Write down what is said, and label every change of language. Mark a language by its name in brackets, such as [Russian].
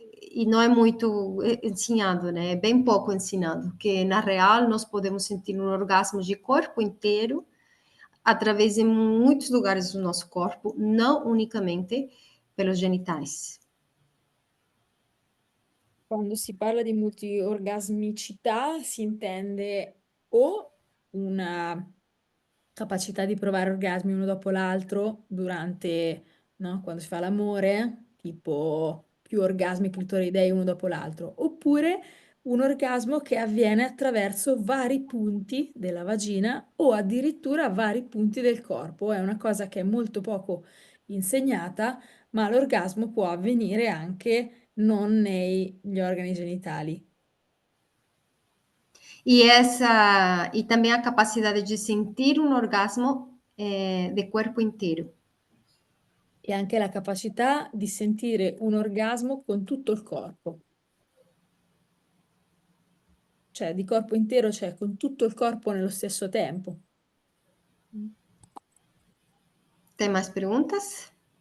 [Portuguese] E não é muito ensinado, né? É bem pouco ensinado, que na real nós podemos sentir um orgasmo de corpo inteiro através de muitos lugares do nosso corpo, não unicamente pelos genitais. [Italian] quando si parla di multiorgasmicità si intende o una capacità di provare orgasmi uno dopo l'altro durante, no, quando si fa l'amore, tipo più orgasmi clitoridei uno dopo l'altro, oppure un orgasmo che avviene attraverso vari punti della vagina o addirittura vari punti del corpo. È una cosa che è molto poco insegnata, ma l'orgasmo può avvenire anche non negli organi genitali. [Portuguese] E também a capacidade de sentir um orgasmo de corpo inteiro. [Italian] E anche la capacità di sentire un orgasmo con tutto il corpo. Cioè di corpo intero, cioè con tutto il corpo nello stesso tempo. [Portuguese] Tem mais perguntas?